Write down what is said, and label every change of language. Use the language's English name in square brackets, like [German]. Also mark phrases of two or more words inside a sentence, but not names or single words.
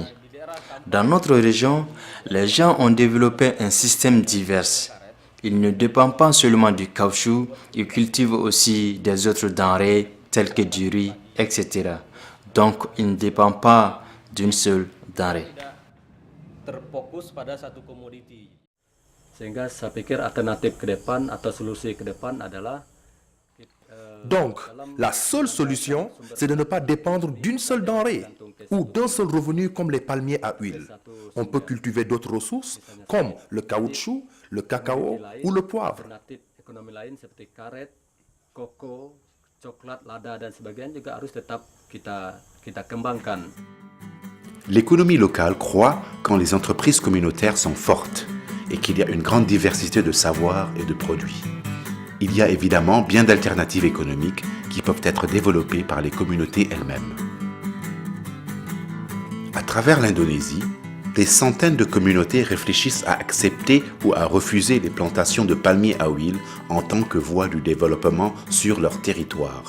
[French] Dans notre région, les gens ont développé un système divers. Ils ne dépendent pas seulement du caoutchouc, ils cultivent aussi des autres denrées telles que du riz, etc. Donc, ils ne dépendent pas d'une seule denrée. [Indonesian] Terfokus pada satu komoditi. Sehingga saya pikir alternatif ke depan atau solusi ke depan adalah [French] Donc, la seule solution, c'est de ne pas dépendre d'une seule denrée ou d'un seul revenu comme les palmiers à huile. On peut cultiver d'autres ressources comme le caoutchouc, le cacao ou le poivre. [Indonesian] alternatif ekonomi lain seperti karet, koko, coklat, lada dan sebagainya juga harus tetap kita kembangkan. [French] L'économie locale croît quand les entreprises communautaires sont fortes et qu'il y a une grande diversité de savoirs et de produits. Il y a évidemment bien d'alternatives économiques qui peuvent être développées par les communautés elles-mêmes. À travers l'Indonésie, des centaines de communautés réfléchissent à accepter ou à refuser les plantations de palmiers à huile en tant que voie du développement sur leur territoire.